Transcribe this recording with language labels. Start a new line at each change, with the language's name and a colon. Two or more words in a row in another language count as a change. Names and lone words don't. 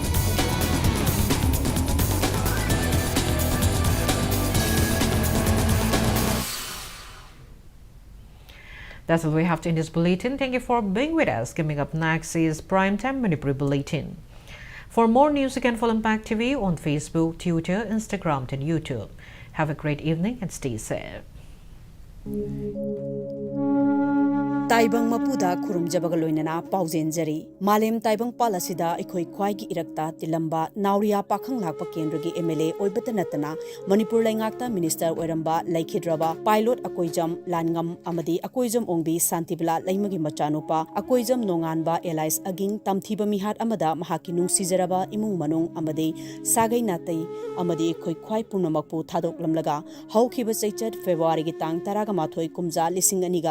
English: That's all we have in this bulletin. Thank you for being with us. Coming up next is Primetime Manipur Bulletin. For more news, you can follow Impact TV on Facebook, Twitter, Instagram, and YouTube. Have a great evening and stay safe.
Manipuri: Taibang mapuda kurum jabagaloinana pauzenjari malem taibang palasida ekhoi khwaigi irakta tilamba nauria pakhang lakpa kendragi MLA oibatanatana Manipur laingakta minister oiramba laikhidraba pilot akoijam langam amadi akoijam ongbi santibla laimagi machanupa akoijam nonganba Elias aging tamthiba mihat amada mahaki nungsijaraba imung manung amadi sagai natai amadi ekhoi khwai punamakpu thadok lamlaga haukhiba chaichat February gi tang 18 kumja 2002